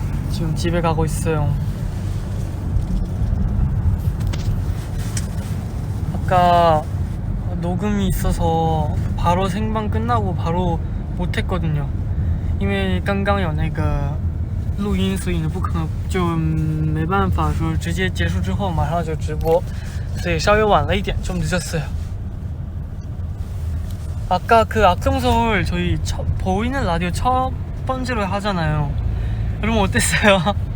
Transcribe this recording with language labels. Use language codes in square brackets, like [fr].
[ko] 지금 집에 가고 있어요. 아까 녹음이 있어서 바로 생방 끝나고 바로 못했거든요. [zh] 因为刚刚有那个录音，所以呢不可能就没办法说直接结束之后马上就直播，所以稍微晚了一点， [ko] 좀 늦었어요. 아까 그 악동서울 저희 보이는 라디오 첫 번째로 하잖아요. 여러분 어땠어요?